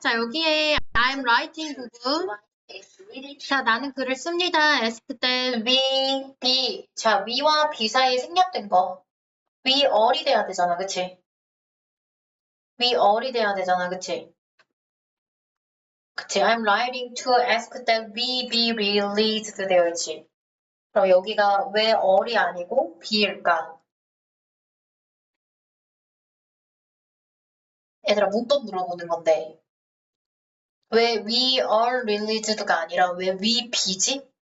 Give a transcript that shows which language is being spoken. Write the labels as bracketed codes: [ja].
[ko] 자, 여기에 [en] I'm writing [ko] 부분. 자, 나는 글을 씁니다. ask 때 we, be. 자, we와 be 사이에 생략된 거. [en] we all [ko] 이 돼야 되잖아, 그치? [en] we all [ko] 이 돼야 되잖아, 그치? 그치? [en] I'm writing to ask that we be released [ko] 되어 있지. 그럼 여기가 왜 all이 아니고 be일까? 얘들아, 문법 물어보는 건데. 왜 [en] we are released [ko] 가 아니라 왜 [en] we be [ko] 지?